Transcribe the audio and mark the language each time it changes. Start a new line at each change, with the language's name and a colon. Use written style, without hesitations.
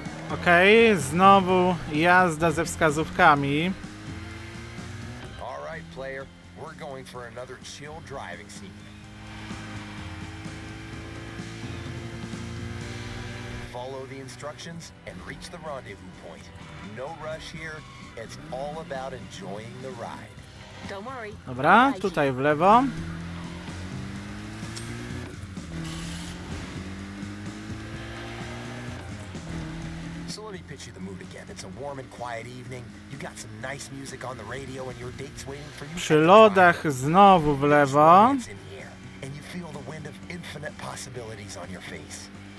Polish: Okej, znowu jazda ze wskazówkami.
English: All right, player. We're going for another chill driving scene. Follow the instructions and reach the rendezvous point. No rush here. It's all about enjoying the ride. Don't worry.
Polish: Dobra, tutaj w lewo.
English: So let me pitch you the mood again. It's a warm and quiet evening. You got some nice music on the radio and your date's waiting for you.
Polish: Przy lodach znowu w lewo.
English: It's in the air, and you feel the wind of infinite possibilities on your face.